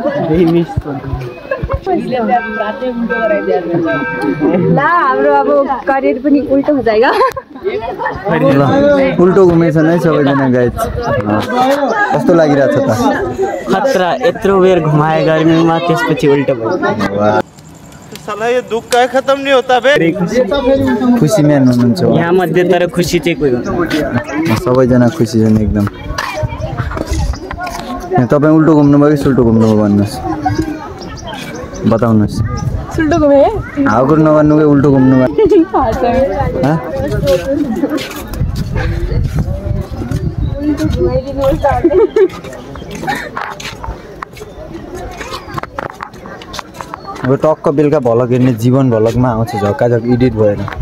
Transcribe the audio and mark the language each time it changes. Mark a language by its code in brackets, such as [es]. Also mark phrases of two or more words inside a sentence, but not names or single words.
[ne] ला हाम्रो अब करियर पनि उल्टो [hi] हो जाएगा। [ne] ल उल्टो घुमेछ नै सबैजना गाइस। कस्तो लागिरहेछ त? खतरा यत्रो बेर घुमाए गर्मीमा त्यसपछि उल्टो भयो। [hi] साला ये दुख का खत्म नहीं होता बे। [ne] खुसी म्यान हुनुहुन्छ यहाँ मध्ये तर खुसी चाहिँ कोही हुन्छ। सबैजना खुसी छन् एकदम। तपाईँ उल्टो घुम्नुभयो कि सुल्टो घुम्नुभयो भन्नुहोस्, बताउनुहोस्। सुल्टो घुमे हाउकुर नभन्नु कि उल्टो घुम्नुभयो? अब टक्क बेलुका भलक हेर्ने जीवन भलकमा आउँछ झक्काझक एडिट भएर।